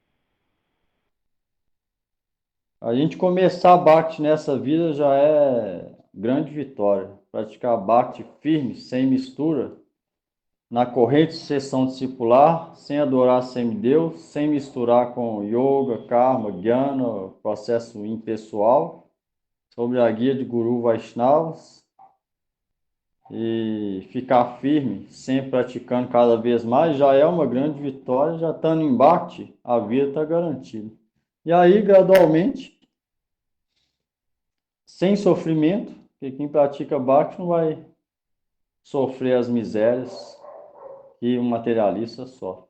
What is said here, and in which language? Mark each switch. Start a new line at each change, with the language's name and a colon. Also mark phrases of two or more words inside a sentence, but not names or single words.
Portuguese: A gente começar Bhakti nessa vida já é grande vitória. Praticar Bhakti firme, sem mistura, na corrente sucessão discipular, sem adorar semideus, sem misturar com yoga, karma, jnana, processo impessoal, sobre a guia de Guru Vaishnavas, e ficar firme, sempre praticando cada vez mais, já é uma grande vitória. Já estando em Bhakti, a vida está garantida. E aí, gradualmente, sem sofrimento, porque quem pratica Bhakti não vai sofrer as misérias que um materialista sofre.